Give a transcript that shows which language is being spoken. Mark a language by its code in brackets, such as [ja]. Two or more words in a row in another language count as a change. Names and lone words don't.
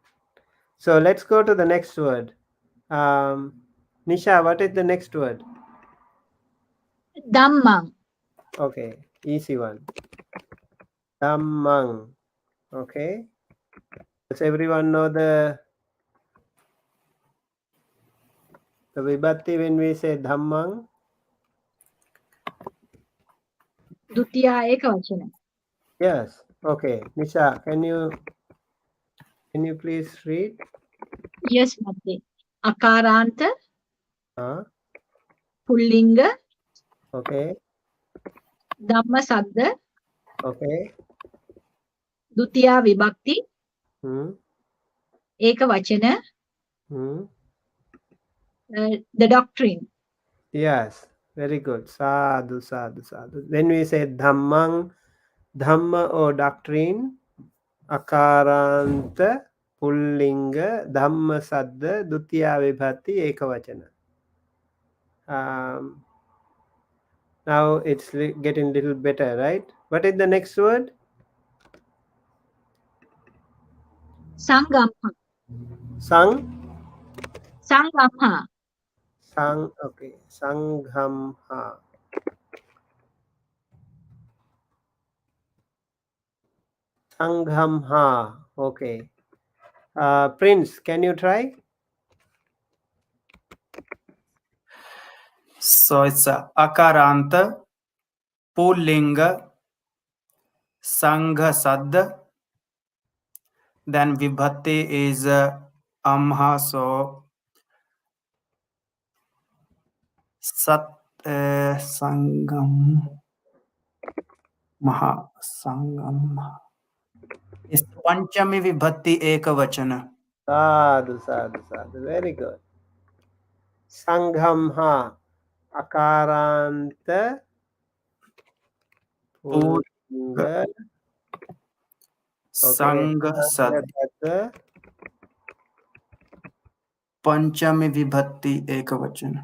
[en] So let's go to the next word. Nisha, what is the next word? Dhammang. Okay, easy one. Dhammang. Okay. Does everyone know the vibhati when we say dhammang? [pi] Dutiya ekavachana. [en] Yes. Okay. Nisha, can you please read? Yes, Mate. [pi] Akaranta Pullinga [en] Okay. [pi] Dhamma Saddha [en] Okay. [pi] Dutiya Vibhakti Ekavachana. [en] The doctrine. Yes. Very good. Sadhu. When we say dhammang, dhamma or doctrine, [pi] akaranta pullinga dhamma saddha dutiya vibhati ekavachana. [en] Now it's getting a little better, right? What is the next word? Sangamha. Sangamha. Okay. Sanghamha. Sanghamha. Okay. Prince, can you try? So it's [pi] Akaranta Pullinga Sangha Saddha. [en] Then Vibhati is Amha. [pi] So Sat Sangam Maha Sangam. [en] It's [pi] Panchami Vibhati Ekavachana. [en] Sadhu. Very good. Sanghamha. [pi] Akaranta Pullinga. Sangha Saddha Panchami Vibhati Ekavachana.